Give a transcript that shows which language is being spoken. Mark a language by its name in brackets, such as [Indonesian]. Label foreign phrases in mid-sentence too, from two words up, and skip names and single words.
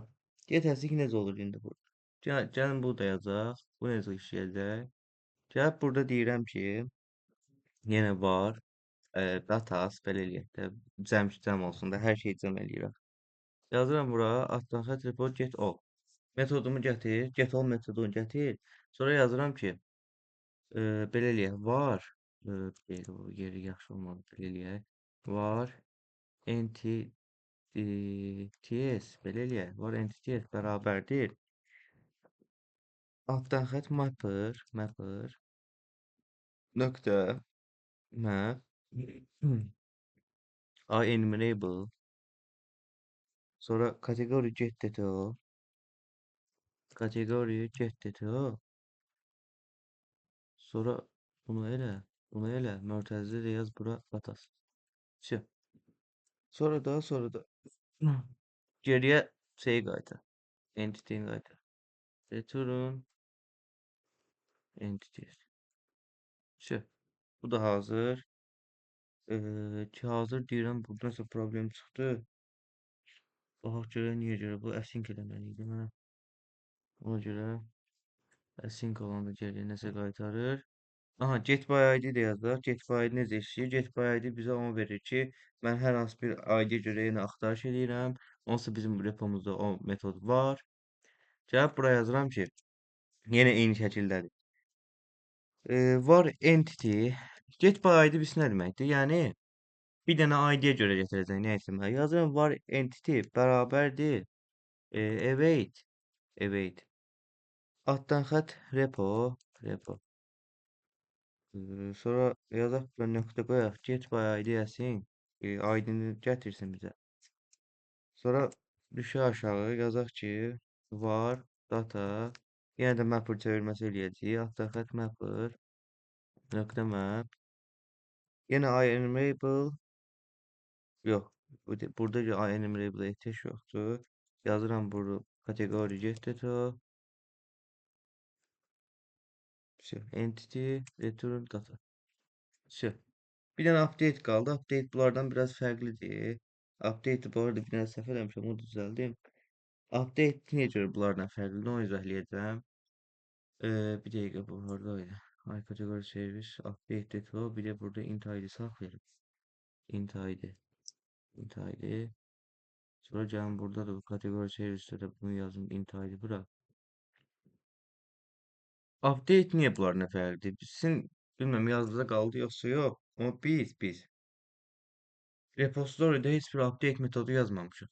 [English] Get async [Azerbaijani] necə olur indi burada? Gəlin bunu da yazaq. Bu necə işləyəcək? Gəlib burada deyirəm ki, yenə var. Datas belə eləyək də. Cəm olsun da hər şey cəm eləyirəm. Yazıram bura altdan xətt [English] report get all. [Azerbaijani] Metodumu gətir, [English] get all [Azerbaijani] metodunu gətir. Sonra yazıram ki, belə eləyək, var, deyil, o yeri yaxşı olmadı, belə eləyək, var, ts, belə eləyək, var, ts bərabərdir, altdan xətt mapper, nöqtə, map, enumerable, sonra kateqori [English] get detail, [Azerbaijani] kateqori [English] get detail, [Azerbaijani] sonra bunu elə, mötərizə də yaz bura datas. Şey. Sonra da geriyə şey qaytar. Entity-ni qaytar. [English] Return entity. [Azerbaijani] Şey. Bu da hazır. Ki hazır deyirəm. Burada nəsə problem çıxdı. Baxaq görək niyə görə bu async eləməli idi mənə. Ona görə async olanda geriyə nəsə qaytarır. Aha, [English] get by id [Azerbaijani] də yazaq. [English] Get by id [Azerbaijani] necə işləyir? [English] Get by id [Azerbaijani] bizə onu verir ki, mən hər hansı bir id görə yenə axtarış edirəm. Onsuz bizim repomuzda o metod var. Gəlib bura yazıram ki, yenə eyni şəkildədir. [English] Var entity. Get by id [Azerbaijani] biz nə deməkdir? Yəni bir dənə id-yə görə gətirəcək nə etmək? Yazıram [English] var entity [Azerbaijani] bərabərdir. Await. Altdan xətt repo. Sonra yazaq bura nöqtə qoyaq. [English] Get by id [Azerbaijani] yazsın. ID-ni gətirsin bizə. Sonra düşə aşağı yazaq ki, [English] var data. [Azerbaijani] Yenə də mapper çevirməsi eləyəcəyik. Altdan xətt mapper. Nöqtə map. Yenə enumerable. Yox. Burada enumerable ehtiyac yoxdur. Yazıram burada kateqori [English] get data. Entity return data. [Azerbaijani] Şey. Bir dənə update qaldı. Update bunlardan biraz fərqlidir. Update bu arada bir dənə səhv eləmişəm, onu düzəldim. Update niyə görə bunlardan fərqlidir, onu izah. Bir dəqiqə bu haradaydı? [English] High category service update data. [Azerbaijani] Bir də burada [English] int id [Azerbaijani] saxlayırıq. [English] Int id. [Azerbaijani] Sonra gəlin burada da bu [English] category service'də [Azerbaijani] də bunu yazın [English] int id [Azerbaijani] bura. Update niyə bunlardan fərqlidir? Sizin bilməm yazdıda qaldı yoxsa yox. Amma biz repository'də heç bir update metodu yazmamışıq.